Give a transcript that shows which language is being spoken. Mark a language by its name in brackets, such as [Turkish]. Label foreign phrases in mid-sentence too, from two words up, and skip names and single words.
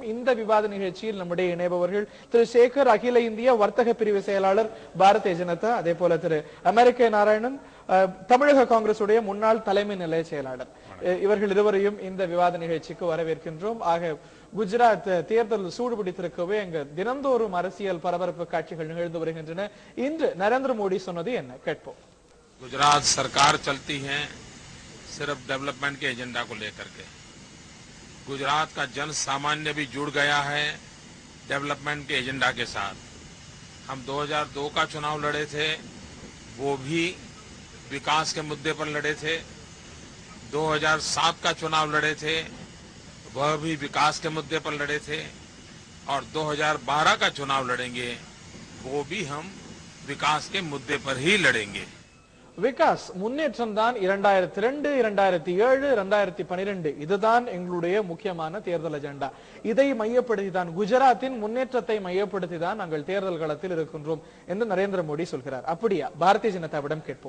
[Tamil] இந்த விவாத நிகழ்ச்சியில் நம்முடைய இணைபவர்கள் திரு சேகர், அகில இந்திய வர்த்தக பிரிவு செயலாளர் பாரதிய ஜனதா, அதே போல திரு அமெரிக்க நாராயணன், தமிழக காங்கிரசுடைய முன்னாள் தலைமை நிலைய செயலாளர். இவர்கள் இருவரையும் இந்த விவாத நிகழ்ச்சிக்கு வரவேற்கின்றோம். ஆக குஜராத் தேர்தல் சூடுபிடித்திருக்கவே அங்க தினந்தோறும் அரசியல் பரபரப்பு காட்சிகள் நிகழ்ந்து வருகின்றன. இன்று நரேந்திர மோடி சொன்னது என்ன கேட்போம். [Hindi] गुजरात सरकार चलती है सिर्फ डेवलपमेंट के एजेंडा को लेकर के। गुजरात का जन सामान्य भी जुड़ गया है डेवलपमेंट के एजेंडा के साथ। हम 2002 का चुनाव लड़े थे, वो भी विकास के मुद्दे पर लड़े थे। 2007 का चुनाव लड़े थे, वह भी विकास के मुद्दे पर लड़े थे। और 2012 का चुनाव लड़ेंगे, वो भी हम विकास के मुद्दे पर ही लड़ेंगे। [Tamil] விகாஸ் முன்னேற்றம் தான் 2002, 2007, 2012 இதுதான் எங்களுடைய முக்கியமான தேர்தல் அஜெண்டா. இதை மையப்படுத்தி தான், குஜராத்தின் முன்னேற்றத்தை மையப்படுத்தி தான் நாங்கள் தேர்தல் களத்தில் இருக்கின்றோம் என்று நரேந்திர மோடி சொல்கிறார். அப்படியா? பாரதிய ஜனதாவிடம் கேட்போம்.